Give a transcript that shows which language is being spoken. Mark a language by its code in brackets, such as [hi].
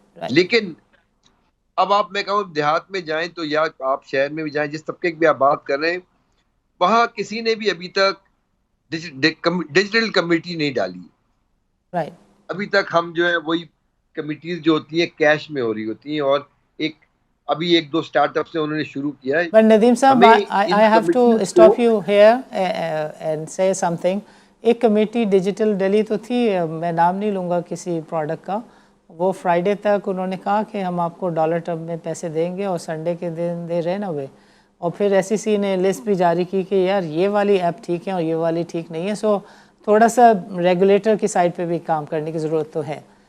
[ur] لیکن اب آپ میں کہوں دیہات میں جائیں تو یا آپ شہر میں بھی جائیں، جس طبقے کی بھی آپ بات کر رہے ہیں، وہاں کسی نے بھی ابھی تک ڈیجیٹل کمیٹی نہیں ڈالی. ابھی تک ہم جو ہے وہی کمیٹیز جو ہوتی ہیں کیش میں ہو رہی ہوتی ہیں، اور ابھی 1-2 اسٹارٹ اپس نے انہوں نے شروع کیا ہے. [en] But Nadeem صاحب, I have to stop you here and say something. [ur] ایک کمیٹی ڈیجیٹل ڈیلی تو تھی، میں نام نہیں لوں گا کسی پروڈکٹ کا، وہ فرائیڈے تک انہوں نے کہا کہ ہم آپ کو ڈالر ٹرم میں پیسے دیں گے، اور سنڈے کے دن دے رہے نا ہوئے، اور پھر ایس ای سی نے لسٹ بھی جاری کی کہ یار یہ والی ایپ ٹھیک ہے اور یہ والی ٹھیک نہیں ہے. سو تھوڑا سا ریگولیٹر کی سائڈ پہ بھی کام کرنے کی ضرورت تو ہے.